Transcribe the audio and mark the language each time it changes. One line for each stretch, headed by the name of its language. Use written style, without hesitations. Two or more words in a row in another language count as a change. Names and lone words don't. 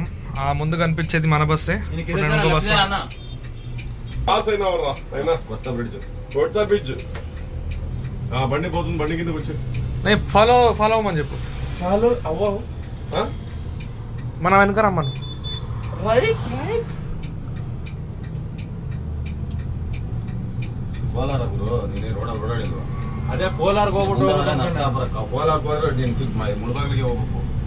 Telugu: ఆ ముందు కనిపించేది మన బస్సే. బండి పోతుంది, బండి కింద వచ్చి ఫాలో అవ్వమని చెప్పు. ఫాలో అవ్వవు, మనం వెనక రమ్మను.
Kannada: ಅದೇ ಕೋಲಾರ್ಗೆ ಹೋಗ್ಬಿಟ್ಟು ಕೋಲಾರ್ಗೆ ಹೋದ್ರೆ ನೀನು ಮುಳಬಾಗಿಲಿಗೆ ಹೋಗ್ಬೇಕು.